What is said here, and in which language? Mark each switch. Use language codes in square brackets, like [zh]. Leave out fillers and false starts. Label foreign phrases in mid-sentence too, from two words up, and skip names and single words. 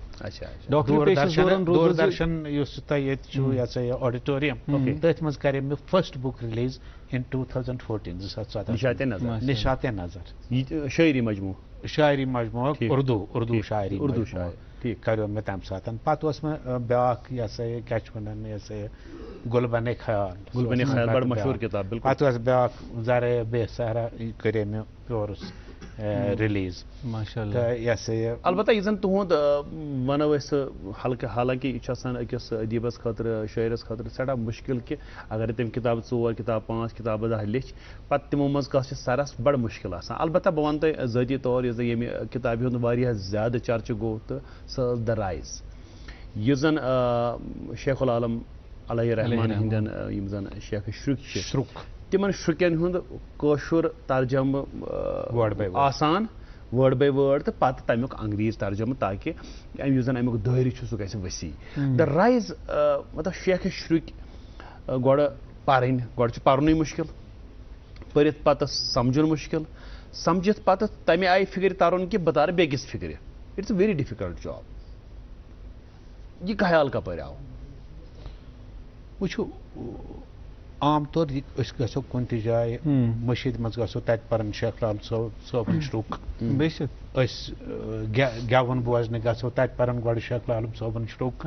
[ks] دوٗردرشن یُس تۄہہِ ییٚتہِ چھُ یہ سا یہِ آڈیٹوریم تٔتھۍ منٛز کرے مےٚ فٔسٹ بُک ریلیٖز ان 2014 نِشاطِ نظر شاعری مجموع اردو شاعری کریو مےٚ تمہِ ساتہٕ. پتہٕ اوس مےٚ بیٛاکھ یہ سا یہِ کیٛاہ چھِ ونان یہ سا یہِ گُلبنے خیال, بڑٕ مشہوٗر کتاب. بالکل. پتہٕ اوس بیٛاکھ ذرا بے سہرا کرے مےٚ پیورس ریلیٖز. ماشاءاللہ. یہ سا یہِ البتہ یہ زن تہد ونو حالانکہ یہ أکِس ادیبس خٲطرٕ شٲعرس خٲطرٕ سٮ۪ٹھاہ مشکل کہ اگر تم کتاب 4 کتاب 5 کتاب 10 لیچھ پتہٕ تمو منٛز کانٛہہ چھِ سرس بڑٕ مشکل آسان. البتہ بہٕ ونہٕ تۄہہِ ذٲتی طور یُس ییٚمہِ کتابہِ ہُنٛد واریاہ زیادٕ چرچہِ گوٚو تہٕ سۄ ٲس [en] the rise. [ks] یہ زن شیخ العالم علیہ رحمان ہندین یم زن شیخ شرک تمن شرکن ہند کوشر ترجمہ آسان [en] word by word [ks] تو پتہ تمیک انگریز ترجمہ تاکہ یس زن امیک دائرہ سہ گژھِ وسیع [en] the rise [ks] مطلب شیخ شرک گۄڈٕ پرٕنۍ گۄڈٕ چھُ پرنُے مُشکل پٔرِتھ پتہٕ سمجھُن مُشکل سمجھِتھ پتہٕ تمہِ آیہِ فکرِ ترُن کہ بہٕ تارٕ بیٚکِس فکرِ [en] it's a very difficult job [ks] یہ خیال کپٲرۍ آو وٕچھو عام طور گژھو کُنہِ تہِ جایہِ مٔشیٖد منٛز گژھو تتہِ پرن شیخ لال صٲبُن شروٗق بے شک أسۍ گٮ۪وُن بوزنہِ گژھو تتہِ پرن گۄڈٕ شیخ لالم صٲبُن شروٗق